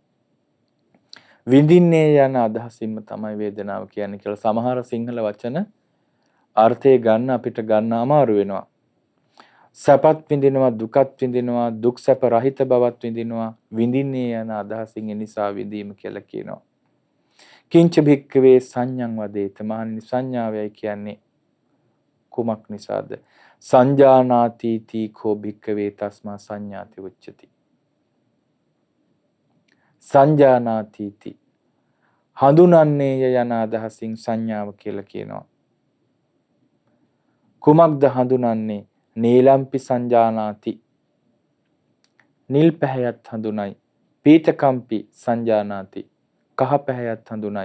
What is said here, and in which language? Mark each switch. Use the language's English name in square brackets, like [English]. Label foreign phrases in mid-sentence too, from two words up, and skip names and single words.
[Sinhala] විඳින්නේ යන අදහසින්ම තමයි වේදනාව කියන්නේ කියලා සමහර සිංහල වචන අර්ථය ගන්න අපිට ගන්න අමාරු වෙනවා. සැපත් විඳිනවා, දුකත් විඳිනවා, දුක් සැප රහිත බවත් විඳිනවා, විඳින්නේ යන අදහසින් ඒ නිසා විඳීම කියලා කියනවා. [Pali] කිංච භික්කවේ සංඤං වදේත. [Sinhala] මහණනි සංඥාවයි කියන්නේ කුමක් නිසාද? [Pali] සංජානාති කෝ භික්කවේ තස්මා සංඥාති උච්චති. [Sinhala] සංජානාති හඳුනන්නේ යන අදහසින් සංඥාව කියලා කියනවා. කුමක්ද හඳුනන්නේ? [Pali] නීලම්පි සංජානාති. [Sinhala] නිල් පැහැයත් හඳුනයි. [Pali] පීතකම්පි සංජානාති. [Sinhala] කහ පැහැයත් හඳුනයි.